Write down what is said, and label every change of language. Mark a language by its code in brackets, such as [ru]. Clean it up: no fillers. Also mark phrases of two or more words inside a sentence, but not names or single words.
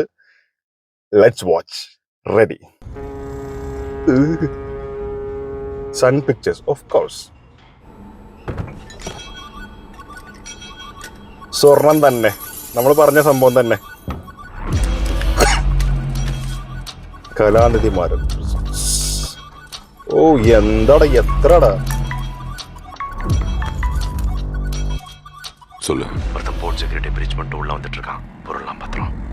[en] Let's watch. Ready. Sun Pictures of course. [ml] സ്വർണം തന്നെ, നമ്മൾ പറഞ്ഞ സംഭവം തന്നെ. കലാനിധിമാരൻ. ഓ, എന്താടാ, എത്രടാ. [ta] சொல்லு. ஒருத்தன் [en] port security breach [ta] பண்ணிட்டு உள்ள வந்துட்டு இருக்கான். பொருள்லாம் பத்திரம்.